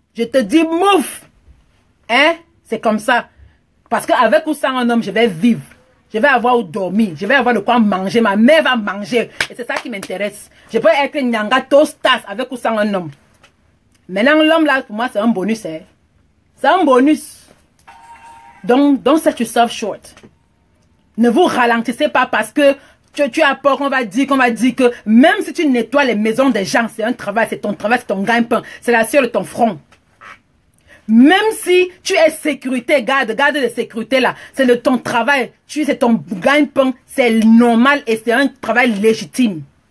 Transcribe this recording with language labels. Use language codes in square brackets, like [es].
[fr] Je te dis mouf. Hein? C'est comme ça. Parce qu'avec ou sans un homme, je vais vivre. Je vais avoir où dormir. Je vais avoir de quoi manger. Ma mère va manger. Et c'est ça qui m'intéresse. Je peux être une nyanga tostas avec ou sans un homme. Maintenant, l'homme là, pour moi, c'est un bonus. Hein. C'est un bonus. [en] Donc, don't set yourself short. [fr] Ne vous ralentissez pas parce que tu as peur qu'on va dire que même si tu nettoies les maisons des gens, c'est un travail, c'est ton gagne-pain. C'est la sueur de ton front. Même si tu es sécurité, garde de sécurité là, c'est de ton travail, c'est ton gagne-pain, c'est normal et c'est un travail légitime.